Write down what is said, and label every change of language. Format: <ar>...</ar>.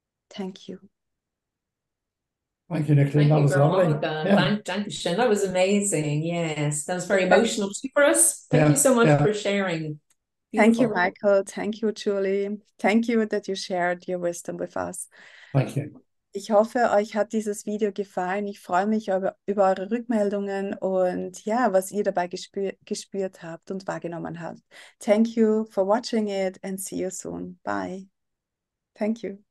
<en>Thank you. Thank you, Nicoleén. That was lovely. Thank you, Shen. That was amazing. Yes, that was very emotional too for us. Thank you so much for sharing. Beautiful. Thank you, Michael. Thank you, Julie. Thank you that you shared your wisdom with us. Thank you.</en> <de>Ich hoffe, euch hat dieses Video gefallen. Ich freue mich über eure Rückmeldungen und ja, was ihr dabei gespürt habt und wahrgenommen habt.</de> <en>Thank you for watching it, and see you soon. Bye. Thank you.</en>